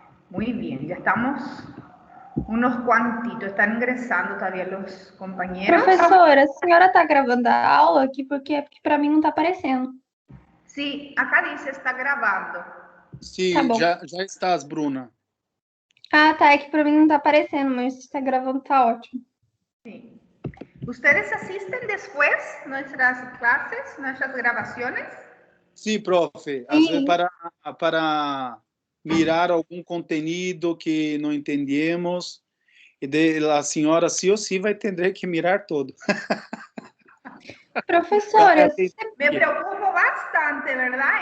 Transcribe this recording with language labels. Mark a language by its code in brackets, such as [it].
[es] Muy bien, ya estamos unos cuantitos, están ingresando todavía los compañeros. [pt] Professora, a senhora está gravando a aula aqui porque para mim não está aparecendo. [es] Sí, acá dice está grabando. Sí, [pt] Tá bom. [es] já estás, Bruna. [pt] Ah, tá, é que para mim não está aparecendo, mas se está gravando tá ótimo. [es] Sí. ¿Ustedes asisten después nuestras clases, nuestras grabaciones? Sí, profe. [pt] Às vezes para mirar algum conteúdo que não entendemos, e a senhora sim ou sim vai ter que mirar todo. Professora, [es] Me preocupo bastante, ¿verdad?